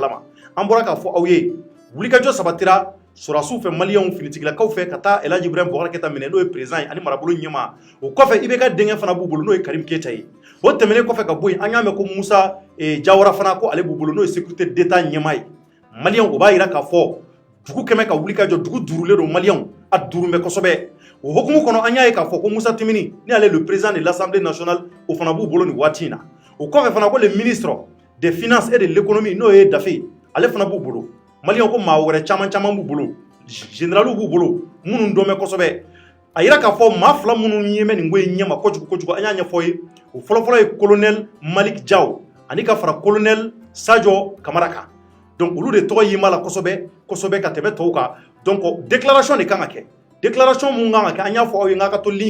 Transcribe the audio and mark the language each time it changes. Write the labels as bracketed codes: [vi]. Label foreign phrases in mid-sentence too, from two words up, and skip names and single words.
[bm] kalama an bɔra k'a fɔ aw ye wulikajɔ sabatira sɔrɔdasiw fɛ maliyɛnw finitigilakaw fɛ ka taa El Hadji Ibrahim Boubacar Keïta minɛ n'o ye président ye ani marabolo ɲɛmaa o kɔfɛ IBK denkɛ fana b'u bolo n'o ye Karim Keïta ye o tɛmɛnen kɔfɛ ka bɔ yen an y'a mɛn ko Musa Jawara fana ko ale b'u bolo n'o ye [fr] sécurité d'état [bm] ɲɛmaa ye maliyɛnw o b'a jira k'a fɔ dugu kɛmɛ ka wulikajɔ dugu duurulen don maliyɛnw a duuru bɛ kosɛbɛ o hokumu kɔnɔ an y'a ye k'a fɔ ko Musa Timini ni ale [fr] le président de l'Assemblée nationale [bm] o fana b'u bolo nin waati in na o kɔfɛ fana ko [fr] le ministre des finances et de l'économie [bm] n'o ye Dafe ale fana b'u bolo maliyɛnw ko maa wɛrɛ caman b'u bolo généraliw b'u bolo minnu dɔn bɛ kosɛbɛ a jira k'a fɔ maa fila minnu ye mɛ nin ko in ɲɛma kojugu an y'a ɲɛfɔ ye o fɔlɔfɔlɔ ye colonel Malik Diaw ani ka fara colonel Sadio Kamara kan donc olu de tɔgɔ yima la kosɛbɛ ka tɛmɛ tɔw kan donc [fr] déclaration de [bm] kan ka kɛ déclaration mun kan ka kɛ an y'a fɔ aw ye n ka to ligne